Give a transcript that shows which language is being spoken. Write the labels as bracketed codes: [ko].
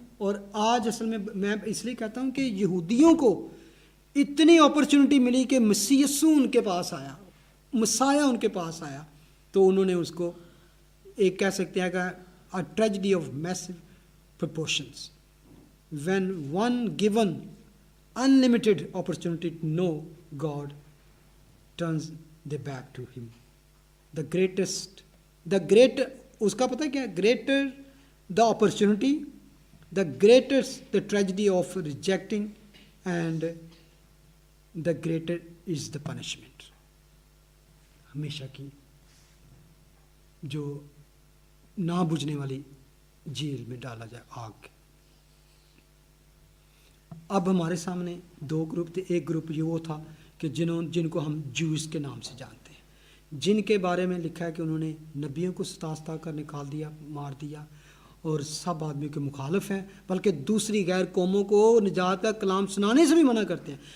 [ur] اور آج اصل میں اس لیے کہتا ہوں کہ یہودیوں کو اتنی اپرچونٹی ملی کہ مسیح یسوع ان کے پاس آیا، مسایہ ان کے پاس آیا، تو انہوں نے اس کو ایک کہہ سکتے ہیں کہ [en] a tragedy of massive proportions when one given unlimited opportunity to know God turns their back to him. The greater [ur] اس کا پتہ کیا ہے، [en] greater the opportunity, the greater the tragedy of rejecting, and the greater is the punishment. [ur] ہمیشہ کی جو نہ بجھنے والی jail میں ڈالا جائے آگ. اب ہمارے سامنے 2 گروپ تھے. ایک گروپ یہ وہ تھا کہ جن کو ہم جوز کے نام سے جانتے ہیں، جن کے بارے میں لکھا ہے کہ انہوں نے نبیوں کو ستا کر نکال دیا، مار دیا، اور سب آدمیوں کے مخالف ہیں، بلکہ دوسری غیر قوموں کو نجات کا کلام سنانے سے بھی منع کرتے ہیں.